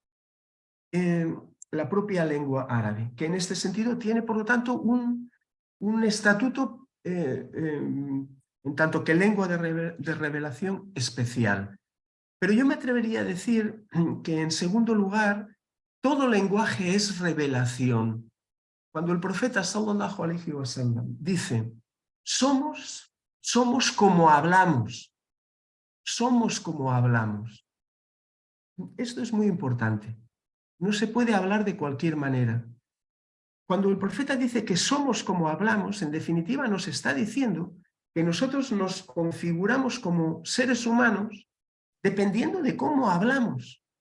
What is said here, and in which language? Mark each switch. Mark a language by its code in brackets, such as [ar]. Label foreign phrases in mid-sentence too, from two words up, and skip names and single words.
[es] La propia lengua árabe, que en este sentido tiene, por lo tanto, un estatuto en tanto que lengua de revelación especial. Pero yo me atrevería a decir que, en segundo lugar, todo lenguaje es revelación. Cuando el profeta [ar] صلى الله عليه وسلم [es] dice, somos como hablamos, somos como hablamos. Esto es muy importante. No se puede hablar de cualquier manera. Cuando el profeta dice que somos como hablamos, en definitiva nos está diciendo que nosotros nos configuramos como seres humanos dependiendo de cómo hablamos.